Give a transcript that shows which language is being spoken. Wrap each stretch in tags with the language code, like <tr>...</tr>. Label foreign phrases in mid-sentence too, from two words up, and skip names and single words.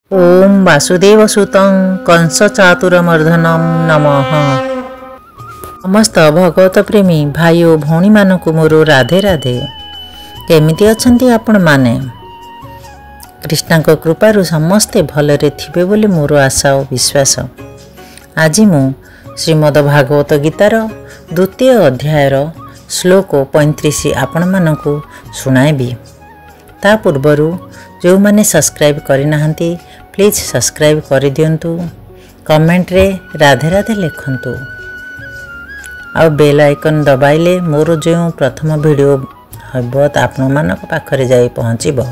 <sa>ओम वासुदेवसुतं कंसचातुरमर्दनं नमः।</sa> <or>ସମସ୍ତ ଭଗବତ ପ୍ରେମୀ ଭାଇ ଔର ଭଉଣୀ ମାନଙ୍କୁ ମୋର ରାଧେ ରାଧେ। କେମିତି ଅଛନ୍ତି ଆପଣ ମାନେ? କୃଷ୍ଣ କୃପାରୁ ସମସ୍ତେ ଭଲରେ ଥିବେ ବୋଲି ମୋର ଆଶା ଔର ବିଶ୍ୱାସ। ଆଜି ମୁଁ ଶ୍ରୀମଦ ଭାଗବତ ଗୀତାର ଦ୍ୱିତୀୟ ଅଧ୍ୟାୟର ଶ୍ଳୋକ 35 ଆପଣ ମାନଙ୍କୁ ଶୁଣାଇବି। ତା ପୂର୍ବରୁ ଯେଉଁ ମାନେ ସବସ୍କ୍ରାଇବ କରିନାହାନ୍ତି</or> <en>please subscribe</en> <or>କରିଦିଅନ୍ତୁ। କମେଣ୍ଟ ରେ ରାଧେ ରାଧେ ଲେଖନ୍ତୁ ଆଉ</or> <en>bell icon</en> <or>ଦବାଇଲେ ମୋର ଯେଉଁ ପ୍ରଥମ ଭିଡିଓ ହେବ ଆପଣ ମାନଙ୍କ ପାଖରେ ଯାଇ ପହଞ୍ଚିବ।</or>